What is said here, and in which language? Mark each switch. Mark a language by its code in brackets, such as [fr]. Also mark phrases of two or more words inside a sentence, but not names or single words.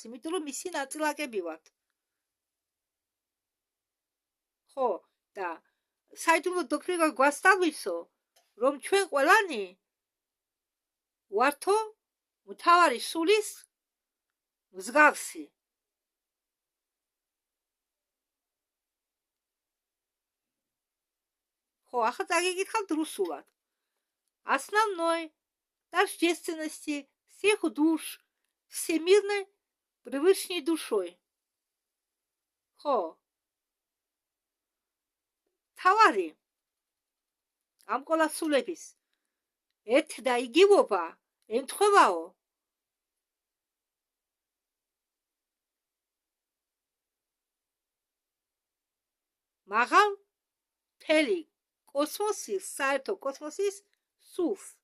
[ka] იმიტომ რომ მისი ნაწილაკები ვართ. ხო, და საიდუმლო დოქტრინა გვასწავლისო რომ ჩვენ ყველანი ვართო მთავარი სულის მსგავსი. ხო, ახლა წაგიკითხავთ რუსულად. [ru] Основной тождественности всех душ всемирной привычной душой. [ka] ხო. თავარი ამ ყველა სულების ერთ და იგივობა ემთხვევაო მაღალ მთელი კოსმოსის, საერთო კოსმოსის სულს.